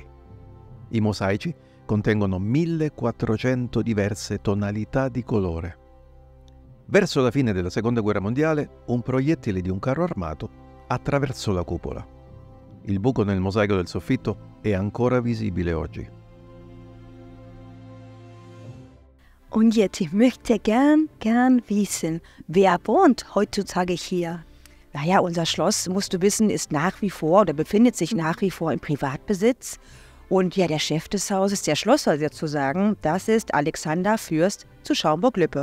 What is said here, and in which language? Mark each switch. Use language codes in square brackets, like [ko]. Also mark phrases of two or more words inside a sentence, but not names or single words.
[it] I mosaici contengono 1400 diverse tonalità di colore. Verso la fine della Seconda Guerra Mondiale, un proiettile di un carro armato attraversò la cupola. Il buco nel mosaico del soffitto è ancora visibile oggi. [de] Und jetzt, ich möchte gern wissen, wer wohnt heutzutage hier? Naja, unser Schloss, musst du wissen, ist nach wie vor oder befindet sich nach wie vor im Privatbesitz. Und ja, der Chef des Hauses, der Schlossherr sozusagen, das ist Alexander Fürst zu Schaumburg-Lippe.